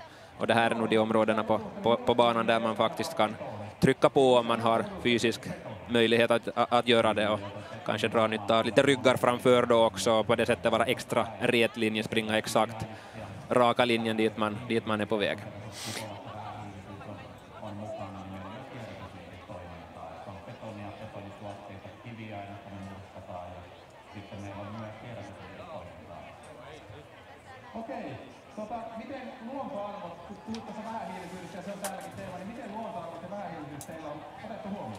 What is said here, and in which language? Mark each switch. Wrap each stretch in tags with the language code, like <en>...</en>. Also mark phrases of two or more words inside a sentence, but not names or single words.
<sv>Och det här är nog de områdena på banan där man faktiskt kan trycka på om man har fysisk möjlighet att göra det, och kanske dra nytta av lite ryggar framför då också, och på det sättet vara extra rätt linje, springa exakt raka linjen dit man är på väg.</sv> <fi>Miten luontoarvot, kun puhuit tässä vähähiilisyydestä ja se on täälläkin teema, niin miten luontoarvot ja vähähiilisyys teillä on otettu huomioon?</fi>